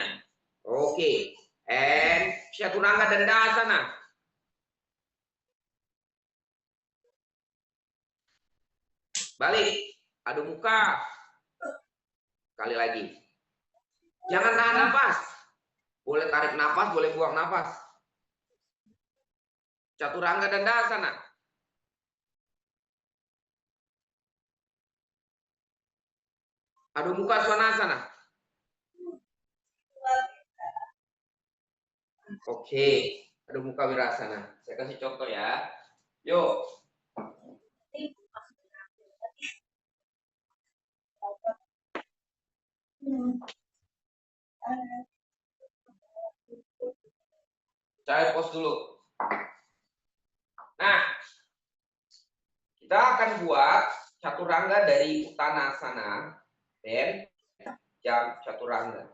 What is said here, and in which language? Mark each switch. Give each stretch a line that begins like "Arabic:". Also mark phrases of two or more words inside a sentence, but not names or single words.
Indonesian: Oke. And Chaturanga Dandasana. Balik. Adho Mukha. Sekali lagi. Jangan tahan nafas. Boleh tarik nafas, boleh buang nafas. Chaturanga Dandasana. Adho Mukha Svanasana. Oke. Adho Mukha Virasana. Saya kasih contoh ya. Yuk. Saya pause dulu. Nah, kita akan buat chaturanga dari Uttanasana dan jam chaturanga.